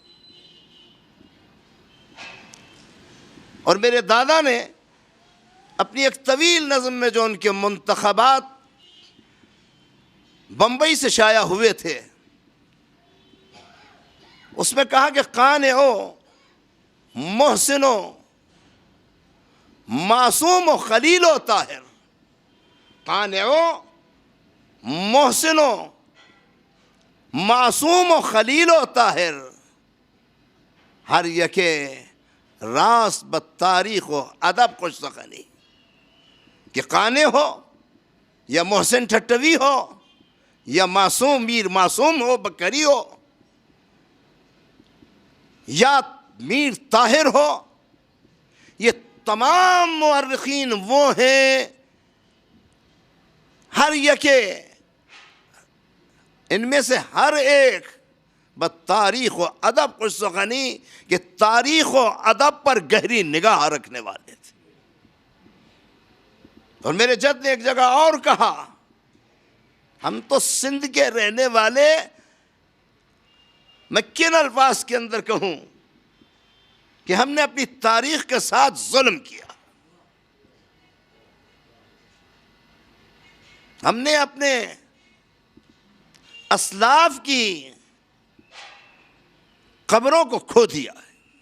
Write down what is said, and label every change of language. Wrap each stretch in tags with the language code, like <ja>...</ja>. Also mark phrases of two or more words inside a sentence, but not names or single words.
<ur>اور میرے دادا نے اپنی ایک طویل نظم میں جو ان کے منتخبات بمبئی سے شائع ہوئے تھے، اس میں کہا کہ قانعو، محسنو، معصوم و خلیل و طاہر، قانعو، محسنو،</ur> <fa>معصوم و خلیل و طاہر، ہر یکے راست بتاریخ و ادب خوش سخنی۔</fa> <ur>کہ قانع ہو یا محسن ٹھٹوی ہو یا معصوم میر معصوم ہو بکری ہو یا میر طاہر ہو، یہ تمام مورخین وہ ہیں،</ur> <fa>ہر یکے</fa> <ur>ان میں سے ہر ایک</ur> <fa>بتاریخ و ادب خوش سخنی،</fa> <ur>کہ تاریخ و ادب پر گہری نگاہ رکھنے والے تھے۔ اور میرے جد نے ایک جگہ اور کہا، ہم تو سندھ کے رہنے والے، میں کن الفاظ کے اندر کہوں کہ ہم نے اپنی تاریخ کے ساتھ ظلم کیا، ہم نے اپنے اسلاف کی قبروں کو کھو دیا ہے،</ur>